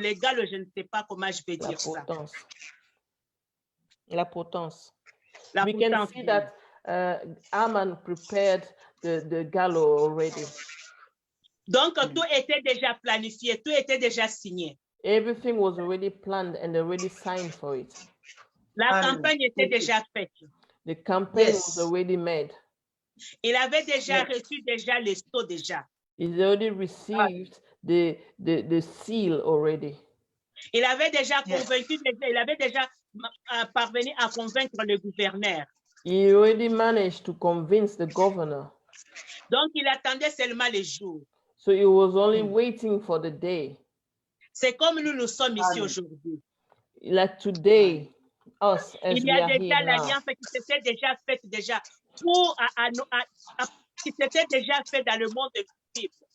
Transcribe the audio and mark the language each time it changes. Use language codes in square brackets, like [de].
[fr] Les galops, je ne sais pas comment je vais dire ça. La potence. [en] We can see that Aman prepared the gallows already. [fr] Donc, tout était déjà planifié, tout était déjà signé. [en] Everything was already planned and already signed for it. [fr] La campagne était déjà faite. [en] The campaign was already made. [fr] Il avait déjà reçu les sceaux déjà. [en] He's already received the seal already. [fr] Il avait déjà convaincu, il avait déjà parvenu à convaincre le gouverneur. [en] He already managed to convince the governor. [fr] Donc, il attendait seulement les jours. [en] So he was only waiting for the day. [fr] C'est comme nous sommes ici aujourd'hui. [en] Like today, us as [fr] il y a [en] we are [fr] déjà [en] here now. [fr] l'alliance qui s'était déjà faite pour qui s'était déjà fait dans le monde visible.